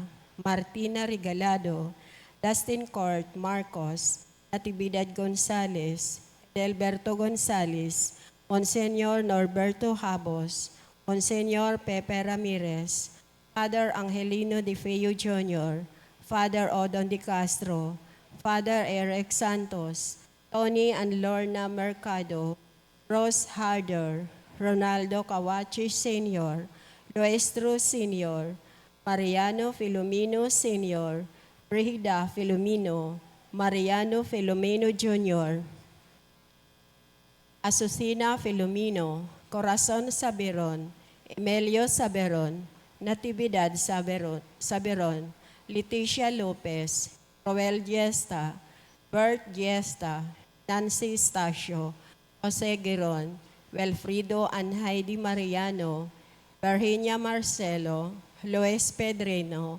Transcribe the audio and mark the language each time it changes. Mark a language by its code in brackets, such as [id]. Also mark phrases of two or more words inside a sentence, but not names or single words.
[tl] Martina Regalado, Dustin Court Marcos, Natividad Gonzales, Delberto Gonzales, Monsenyor Norberto Habos, Monsenyor Pepe Ramirez, Father Angelino De Feo Jr., Father Odon De Castro, Father Eric Santos, Tony and Lorna Mercado, Rose Harder, Ronaldo Kawachi Sr., Luestro Sr., Mariano Filomeno Sr., Brigida Filomeno, Mariano Filomeno Jr., Asusina Filomeno, Corazon Saberon, Emilio Saberon, Natividad Saberon, Leticia Lopez, Roel Diesta, Bert Diesta, Nancy Stacio, Jose Giron, Wilfrido and Heidi Mariano, Virginia Marcelo, Luis Pedreno,